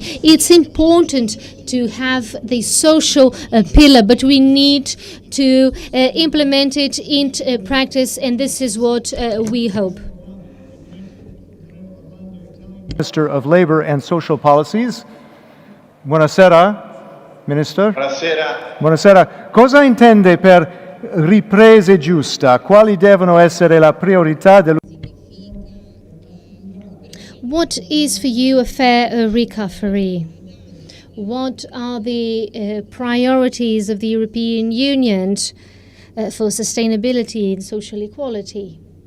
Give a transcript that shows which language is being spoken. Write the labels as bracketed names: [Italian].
[English] It's important to have the social pillar, but we need to implement it into practice, and this is what we hope. Minister of Labor and Social Policies. [Italian] Buonasera, Minister. Buonasera. Buonasera. Cosa intende per ripresa giusta? Quali devono essere la priorità del... [English] What is for you a fair recovery? What are the priorities of the European Union for sustainability and social equality?